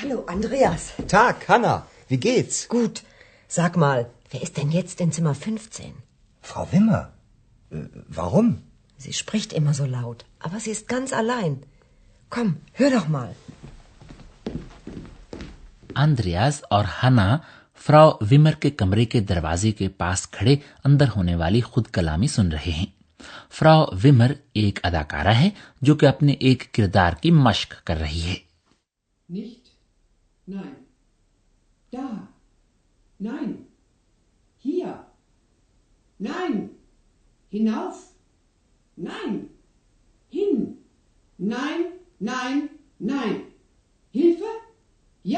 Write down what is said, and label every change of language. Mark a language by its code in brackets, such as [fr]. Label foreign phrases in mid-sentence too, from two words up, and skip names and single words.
[de] Andreas. Tag, Hanna. Wie geht's? Gut. Sag mal, wer ist denn jetzt in Zimmer 15? Frau Wimmer. Warum? Sie spricht immer so laut, aber sie ist ganz allein. Komm, hör doch mal. [ur] آندریاس اور ہنا فراؤ ومر کے کمرے کے دروازے کے پاس کھڑے اندر ہونے والی خود کلامی سن رہے ہیں. فراؤ ومر ایک اداکارہ ہے جو کہ اپنے ایک کردار کی مشق کر رہی ہے. [de] Nicht. Nein. Da. Nein. Hier. Nein. Hinauf. Nein. Hin. Nein. Nein. Nein. Hilfe? Ja.